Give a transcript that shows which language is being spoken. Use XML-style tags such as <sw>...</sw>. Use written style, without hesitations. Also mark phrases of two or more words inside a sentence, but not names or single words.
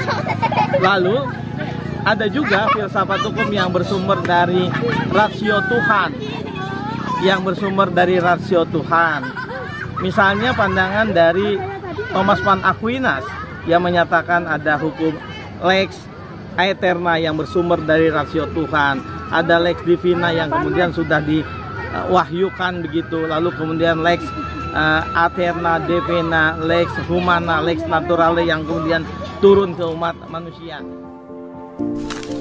<id>Lalu ada juga filsafat hukum yang bersumber dari rasio Tuhan, Misalnya pandangan dari Thomas van Aquinas yang menyatakan ada hukum</id> <la>lex aeterna</la> <id>yang bersumber dari rasio Tuhan, ada</id> <la>lex divina</la> <id>yang kemudian sudah diwahyukan begitu, lalu kemudian</id> <la>lex aeterna divina, lex humana, lex naturale</la> <id>yang kemudian turun ke umat manusia.</id>